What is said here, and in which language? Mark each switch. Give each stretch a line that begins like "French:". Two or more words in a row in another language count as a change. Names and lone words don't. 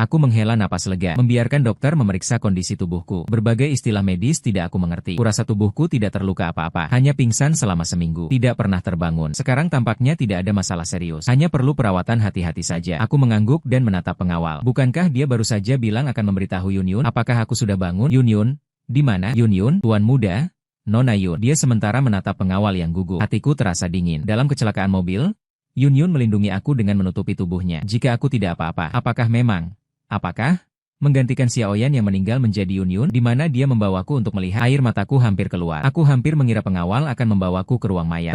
Indonesian: Aku menghela napas lega. Membiarkan dokter memeriksa kondisi tubuhku. Berbagai istilah medis tidak aku mengerti. Kurasa tubuhku tidak terluka apa-apa. Hanya pingsan selama seminggu. Tidak pernah terbangun. Sekarang tampaknya tidak ada masalah serius. Hanya perlu perawatan hati-hati saja. Aku mengangguk dan menatap pengawal. Bukankah dia baru saja bilang akan memberitahu Yun Yun? Apakah aku sudah bangun? Yun Yun? Di mana? Yun Yun? Tuan Muda? Nona Yun. Dia sementara menatap pengawal yang gugup. Hatiku terasa dingin. Dalam kecelakaan mobil, Yun Yun melindungi aku dengan menutupi tubuhnya. Jika aku tidak apa-apa, apakah memang? Apakah? Menggantikan Xiao Yan yang meninggal menjadi Yun Yun, di mana dia membawaku untuk melihat. Air mataku hampir keluar. Aku hampir mengira pengawal akan membawaku ke ruang mayat.